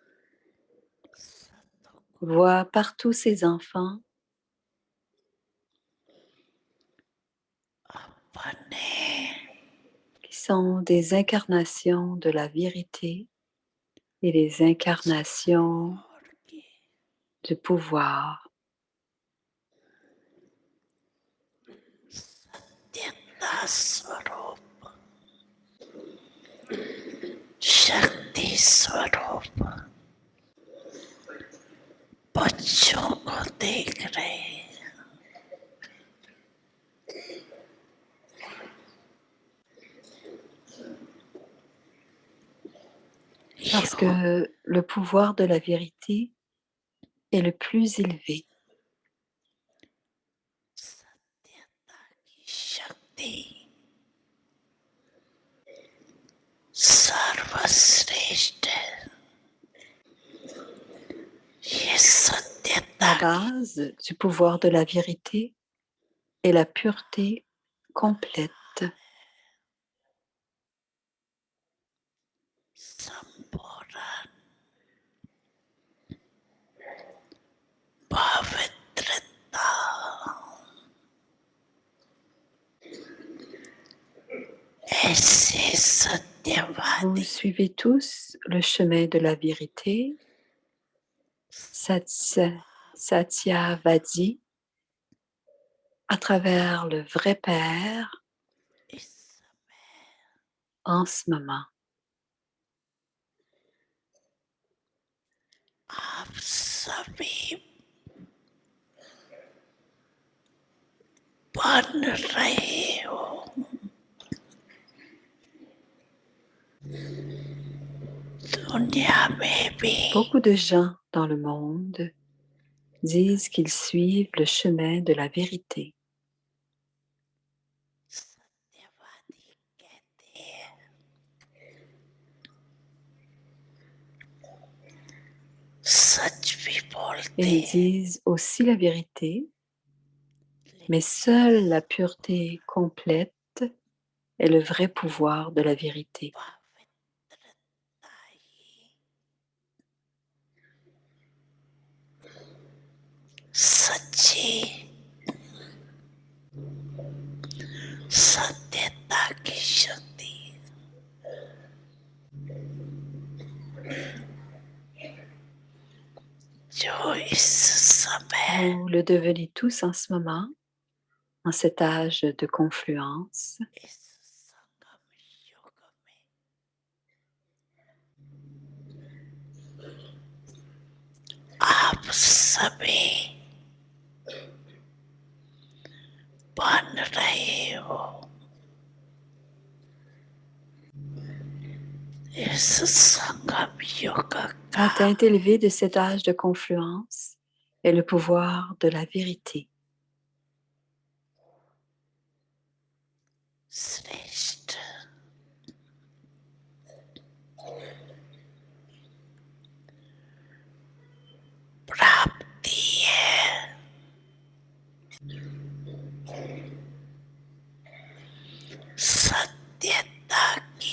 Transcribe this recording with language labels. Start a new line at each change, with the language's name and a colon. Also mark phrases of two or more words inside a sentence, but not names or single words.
French: voit partout ses enfants qui sont des incarnations de la vérité et des incarnations du pouvoir.
Hindi: शक्ति स्वरूप बच्चों को देख रहे हैं।
French: Parce que le pouvoir de la vérité est le plus élevé.
Hindi: सत्यता की शक्ति सर्वश्रेष्ठ है। ये सत्यता
French: La base du pouvoir de la vérité est la pureté complète.
Hindi: संपूर्ण पवित्रता ऐसे
French: Vous
Hindi: सत्यवादी
French: suivez tous le chemin de la vérité, Satyavadi, à travers le vrai Père
Hindi: इस समय
French: en ce moment.
Hindi: आप सभी बन रहे हो। दुनिया में भी
French: Beaucoup de gens dans le monde disent qu'ils suivent le chemin de la vérité.
Hindi: सत्यवादी कहते हैं सच भी बोलते
French: Ils
Hindi: हैं
French: disent aussi la vérité, mais seule la pureté complète est le vrai pouvoir de la vérité.
Hindi: पवित्रता ही सच्ची सत्यता की शक्ति जो इस समय
French: Vous le devenez tous en ce moment, en cet âge de confluence.
Hindi: इस संगम युग में आप सभी बन रहे हो। इस संगम युग का
French: La teinte élevée de cet âge de confluence est le pouvoir de la vérité.
Hindi: श्रेष्ठ प्राप्ति है। सत्यता की